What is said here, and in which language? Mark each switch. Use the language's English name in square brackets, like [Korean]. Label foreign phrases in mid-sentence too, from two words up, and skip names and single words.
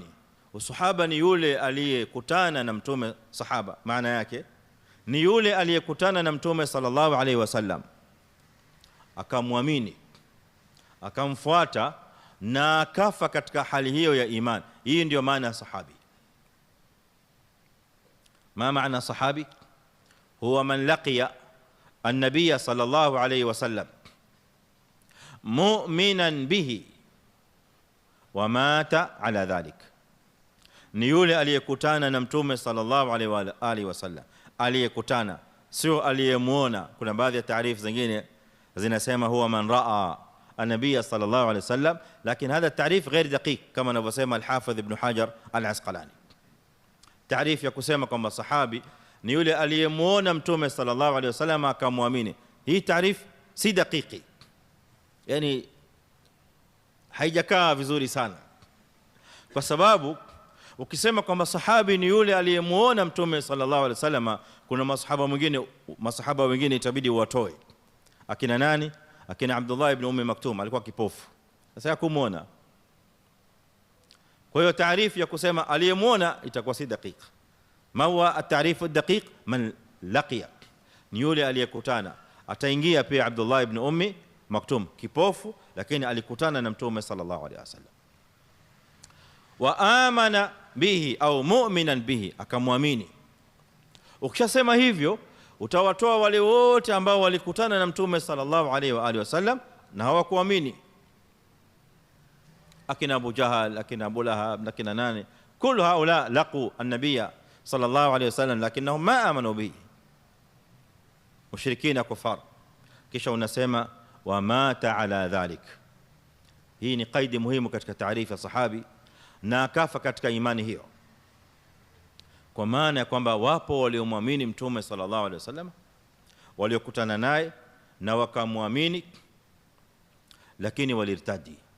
[Swahili] Usahaba ni yule aliyekutana na Mtume. Sahaba maana yake ni yule aliyekutana na Mtume [Arabic] صلى الله عليه وسلم, [Swahili] akamwamini, akamfuata na akafa katika hali hiyo ya iman. Hii ndio maana sahabi. [Arabic] ما معنى صحابي؟ هو من لقي النبي صلى الله عليه وسلم مؤمنا به ومات على ذلك. [Swahili] ni yule aliyekutana na Mtume [Arabic] صلى الله عليه وسلم, [Swahili] aliyekutana, sio aliyemuona. Kuna baadhi ya taarifu zingine zinasema [Arabic] هو من رأى النبي صلى الله عليه وسلم, [Swahili] lakini [Arabic] هذا تعريف غير دقيق [Swahili] kama anavyosema al-Hafidh Ibn Hajar al-Asqalani. Taarifu ya kusema kwamba sahabi ni yule aliyemuona Mtume [Arabic] صلى الله عليه وسلم [Swahili] akamwamini, hii taarifu si dakiki, yani haijakaa vizuri sana, kwa sababu ukisema kwamba sahabi ni yule aliyemuona Mtume [Arabic] صلى الله عليه وسلم, [Swahili] kuna masahaba wengine itabidi watoe. Akina nani? Akina Abdullah ibn Maktum, alikuwa kipofu, sasa yakumuona. Kwa hiyo taarifu ya kusema aliyemuona itakuwa si dakika. [Arabic] ما هو التعريف الدقيق? من لقي, [Swahili] ni yule aliyekutana. Ataingia pia Abdullah ibn Maktum, kipofu, lakini alikutana na Mtume [Arabic] صلى الله عليه وسلم. وآمن به أو مؤمنا به, akamwamini. [Swahili] Ukishasema hivyo utawatoa wale wote ambao walikutana na Mtume [Arabic] صلى الله عليه وآله وسلم [Swahili] na hawakuamini, akina Abu Jahal, akina Abu Lahab, akina nani, [Arabic] كل هؤلاء لقوا النبي صلى الله عليه وسلم لكنهم ما آمنوا به، مشركين كفار. [Swahili] Kisha unasema [Arabic] ومات على ذلك. [Swahili] Hii ni qaidi muhimu katika taarifa ya sahabi, na akafa katika imani hiyo, kwa maana ya kwamba wapo waliomwamini Mtume [Arabic] صلى الله عليه وسلم, [Swahili] waliokutana naye na wakamwamini, lakini walirtadi.